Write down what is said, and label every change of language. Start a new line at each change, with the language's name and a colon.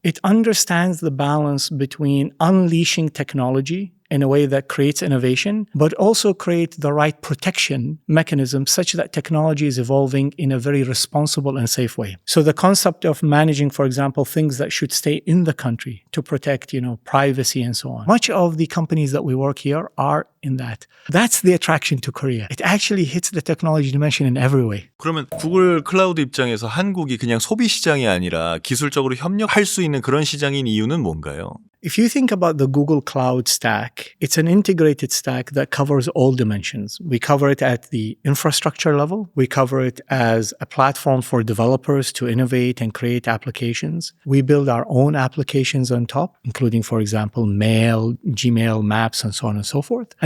English: It understands the balance between unleashing technology in a way that creates innovation, but also create the right protection mechanism such that technology is evolving in a very responsible and safe way. So the concept of managing, for example, things that should stay in the country to protect, privacy and so on. Much of the companies that we work here are in that. That's the attraction to Korea. It actually hits the technology dimension in every way.
Korean: 그러면 구글 클라우드 입장에서 한국이 그냥 소비 시장이 아니라 기술적으로 협력할 수 있는 그런 시장인 이유는 뭔가요?
English: If you think about the Google Cloud stack, it's an integrated stack that covers all dimensions. We cover it at the infrastructure level. We cover it as a platform for developers to innovate and create applications. We build our own applications on top, including, for example, Mail, Gmail, Maps, and so on and so forth.